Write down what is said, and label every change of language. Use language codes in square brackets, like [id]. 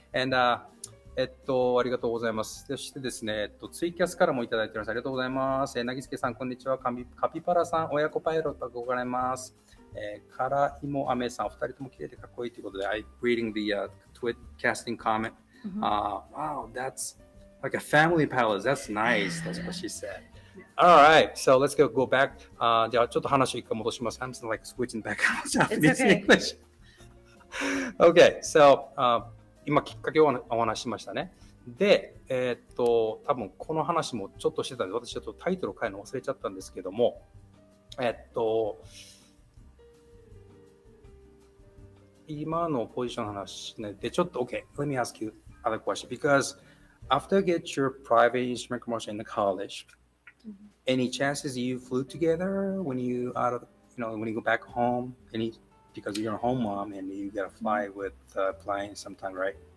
[en] And [ja] ありがとうございます。そしてですね、ツイキャスからもいただいております。ありがとうございます。なぎすけさん、こんにちは。カピバラさん、親子パイロットがございます。からいもあめさん、お二人とも綺麗でかっこいいということで、 [en] I'm reading the tweet casting comment. Wow, that's like a family palace. That's nice. That's what she said. All right, so let's go back. [ja] じゃあちょっと話を一回戻します。 [en] I'm just like switching back to Japanese English. Okay, so [ja] 今きっかけをお話ししましたね。で、多分この話もちょっとしてたんで、私ちょっとタイトルを変えるの忘れちゃったんですけども、今のポジションの話でちょっと [en] OK, let me ask you another question because after you get your private instrument commercial in the college, any chances you flew together when you when you go back home? Because you're a home mom and you gotta fly with flying sometime, right?